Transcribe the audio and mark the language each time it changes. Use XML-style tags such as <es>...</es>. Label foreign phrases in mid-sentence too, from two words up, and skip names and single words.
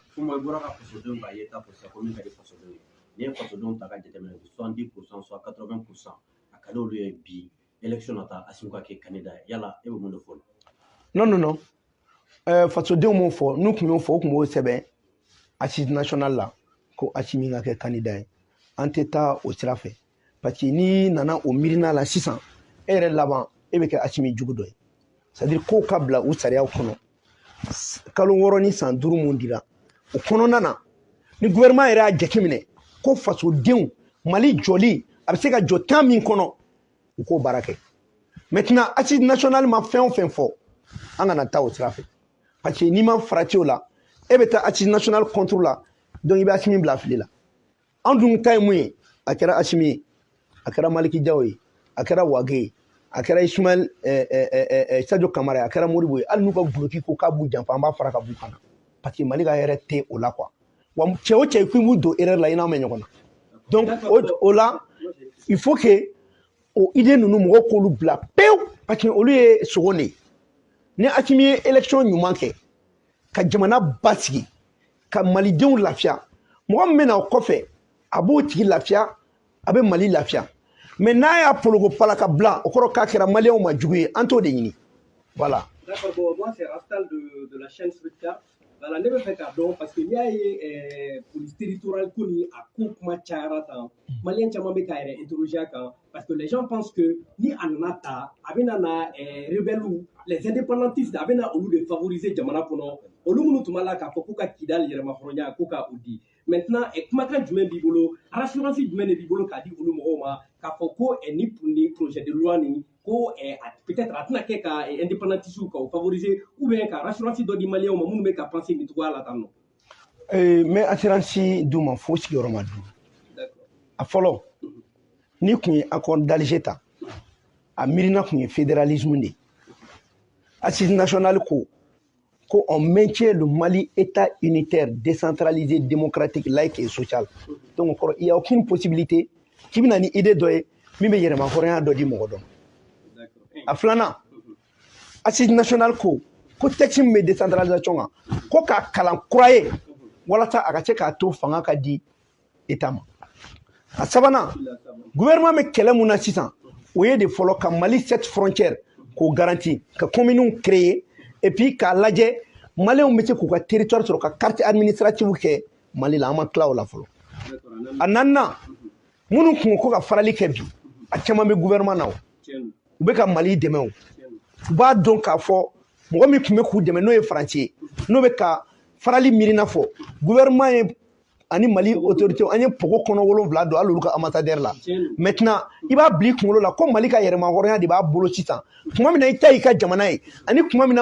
<bm>Kuma i bɔra ka fasodenw ka yeta fɔ sisan ko min ka di fasodenw ye n'i ye fasodenw ta ka jateminɛ 70% soit 80% a ka di olu ye bi élection nata Assimi ka kɛ candidat ye yala e bɛ mun de fɔ non fasodenw m'o fɔ n'u tun y'o fɔ u tun b'o sɛbɛn</bm> <fr>assise nationale</fr> <bm>la ko Assimi ka kɛ candidat ye an tɛ taa o sira fɛ</bm> <fr>parce que</fr> <bm>n'i nana o miirina la sisan e yɛrɛ laban e bɛ kɛ Assimi jugu dɔ ye</bm> <fr>c'est à dire</fr> <bm>kow ka bila u sariyaw kɔnɔ kalo 6 ni san 5 mun dira o kɔnɔna na ni gouvernement yɛrɛ y'a jateminɛ ko fasodenw Mali jɔli a bɛ se ka jɔ temps min kɔnɔ u k'o baara kɛ</bm> <fr>maintenant assise nationale</fr> <bm>ma fɛn o fɛn fɔ an kana taa o sira fɛ</bm> <fr>parce que</fr> <bm>n'i ma farati o la e bɛ taa</bm> <fr>assise nationale contre</fr> <bm>la donc i bɛ Assimi bila fili la an dun ta ye mun ye a kɛra Assimi ye a kɛra Maliki Jawo ye a kɛra Wage ye a kɛra Ismaël Sadio Kamara a kɛra Modibo ye hali n'u ka guloki ko k'a b'u janfa an b'a fara ka b'u kan na</bm> <fr>parce que</fr> <bm>Mali ka hɛrɛ tɛ o la quoi wa cɛ o cɛ k'i b'u don erreur la i n'anw bɛ ɲɔgɔn na donc o la</bm> <fr>il faut que</fr> <bm>o idée ninnu mɔgɔw k'olu bila pewu</bm> <fr>parce que</fr> <bm>olu ye sogo de ye ni Assimi ye élection ɲuman kɛ ka jamana basigi ka malidenw lafiya mɔgɔ min bɛna o kɔfɛ a b'o tigi lafiya a bɛ Mali lafiya mais n'a y'a pologo pala ka bila o kɔrɔ k'a kɛra maliyɛnw ma jugu ye an t'o de ɲini voilà.</bm> <fr>D'accord, bon, moi c'est Rastal de la chaîne Switka.</fr> <bm>Voilà, ne bɛ fɛ k'a dɔn parce que n'i y'a ye</bm> <fr>police territoriale</fr> <bm>ko ni a ko kuma cayara tan maliyɛn caman bɛ k'a yɛrɛ interroger a kan parce</bm> <fr>que les gens pensent que</fr> <bm>ni a nana ta a bɛna na</bm> <fr>rebelles les indépendantistes</fr> <bm>a bɛna olu de favoriser jamana kɔnɔ olu minnu tun b'a la k'a fɔ k'u ka Kidali yɛrɛmahɔrɔnya ko ka o di maintenant kumakan jumɛn b'i bolo rassurance jumɛn de b'i bolo k'a di olu mɔgɔw ma k'a fɔ ko ni</bm> <fr>projet de loi</fr> <bm>nin ko peut-être a tɛna kɛ ka indépendantistes ka o favoriser</bm> <fr>ou bien</fr> <bm>ka rassurance dɔ di maliyɛnw ma minnu bɛ ka penser nin cogoya la tan nɔ.</bm> <fr>Mais assurance</fr> <bm>d'u ma fo sigiyɔrɔma 5 a fɔlɔ ni kun ye</bm> <fr>accord d'Alger</fr> <bm>ta a miirina kun ye</bm> <fr>fédéralisme de assise nationale</fr> <bm>ko</bm> <fr>on maintient le Mali état unitaire décentralisé démocratique laïque et social donc il y a aucune possibilité</fr> <bm>k'i bɛna ni idée dɔ ye min bɛ yɛrɛmahɔrɔnya dɔ di mɔgɔ dɔ a filanan</bm> <fr>assise nationale</fr> <bm>ko texte min bɛ décentralisation kan ko k'a kalan kura ye walasa a ka se k'a to fanga ka di état ma a sabanan gouvernement bɛ kɛlɛ mun na sisan o ye de fɔlɔ ka Mali 7 frontières k'o garanti ka</bm> <fr>communes créer et puis</fr> <bm>k'a lajɛ maliyɛnw bɛ se k'u ka territoire sɔrɔ ka</bm> <fr>carte administrative</fr> <bm>kɛ Mali la an ma tila o la fɔlɔ a naaninan minnu kun ko ka farali kɛ bi a caman bɛ gouvernement na o u bɛ ka Mali dɛmɛ o u b'a dɔn k'a fɔ mɔgɔ min tun bɛ k'u dɛmɛ n'o ye Faransi ye n'o bɛ ka farali miirina fɔ gouvernement ye ani Mali autorité an ye pogo kɔnɔ 7 don hali olu ka ambassadeur la maintenant i b'a bila i kunkolo la ko Mali ka yɛrɛmahɔrɔnya de b'a bolo sisan tuma min na i ta y'i ka jamana ye ani tuma min na</bm>